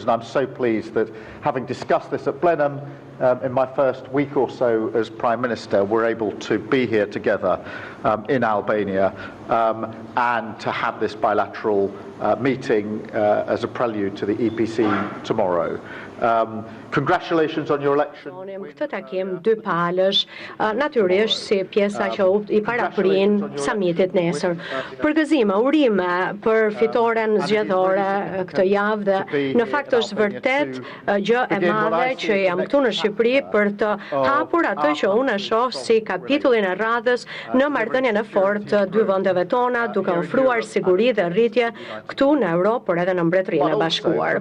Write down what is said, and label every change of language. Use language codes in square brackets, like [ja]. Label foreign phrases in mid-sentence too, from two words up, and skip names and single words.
[en] And I'm so pleased that, having discussed this at Blenheim in my first week or so as Prime Minister, we're able to be here together in Albania and to have this bilateral meeting as a prelude to the EPC tomorrow. Congratulations on your election. [sq] Këtë takim dy palësh, natyrisht si pjesa që I paraprin summitit nesër. Përgëzime, urime për fitoren zgjedhore këtë javë dhe në fakt është vërtet gjë e madhe që jam këtu në Shqipëri për të hapur atë që unë e shoh si kapitullin e radhës në marrëdhënien e fortë të dy vendeve tona, duke ofruar siguri dhe rritje këtu në Europë, por edhe në Mbretërinë e Bashkuar.